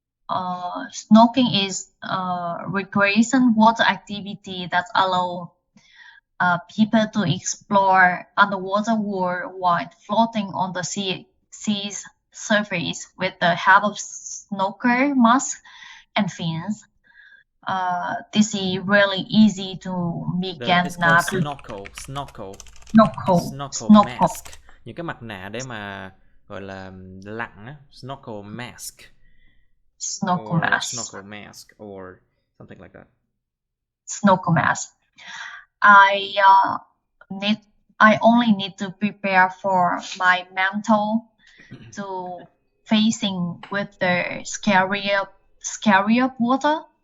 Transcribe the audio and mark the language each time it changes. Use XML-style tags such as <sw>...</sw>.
<en>Snorkeling is a recreation water activity that allow people to explore underwater world while floating on the sea's surface with the help of snorkel mask and fins. This is really easy to begin. It's called snorkel Snorkel. mask.</en> <vi>Những cái mặt nạ để mà gọi là lặn á, snorkel mask.</vi> <en>Snorkel mask or something like that. Snorkel mask. I only need to prepare for my mental to facing with the scary of water.</en>